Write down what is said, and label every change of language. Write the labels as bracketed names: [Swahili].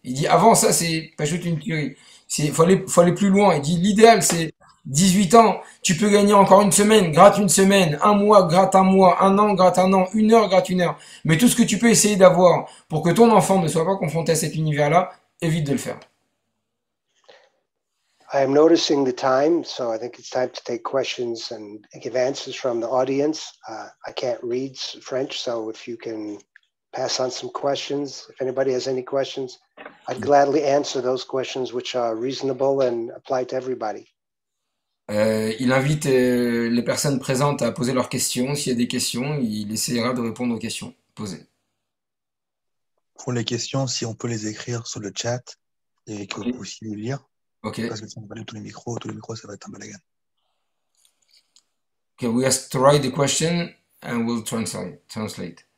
[French] Il dit avant ça, c'est pas juste une théorie. Faut aller plus loin. Il dit l'idéal, c'est 18 ans. Tu peux gagner encore une semaine, gratte une semaine, un mois, gratte un mois, un an, gratte un an, une heure, gratte une heure. Mais tout ce que tu peux essayer d'avoir pour que ton enfant ne soit pas confronté à cet univers-là, évite de le faire. [English] I am noticing the time, so I think it's time to take questions and give answers from the audience. I can't read French, so if you can pass on some questions, if anybody has any questions, I'd gladly answer those questions which are reasonable and apply to everybody. [French] Il invite les personnes présentes à poser leurs questions. S'il y a des questions, il essaiera de répondre aux questions posées. Pour les questions, si on peut les écrire sur le chat et que vous puissiez les lire. [English] Okay. [French] Parce que si on va aller tous les micros, ça va être un balagan. [English] Okay, we have to write the question and we'll translate.